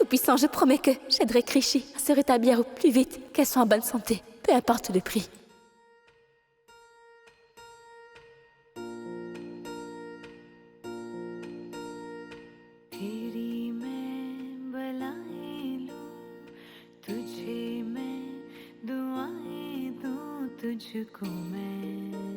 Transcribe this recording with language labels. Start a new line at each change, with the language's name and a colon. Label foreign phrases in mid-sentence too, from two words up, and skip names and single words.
French: Tout-Puissant, je promets que j'aiderai Krishy à se rétablir au plus vite, qu'elle soit en bonne santé, peu importe le prix.
Hindi: तेरी मैं बलाएं लूं, तुझे मैं दुआएं दूं, तुझको मैं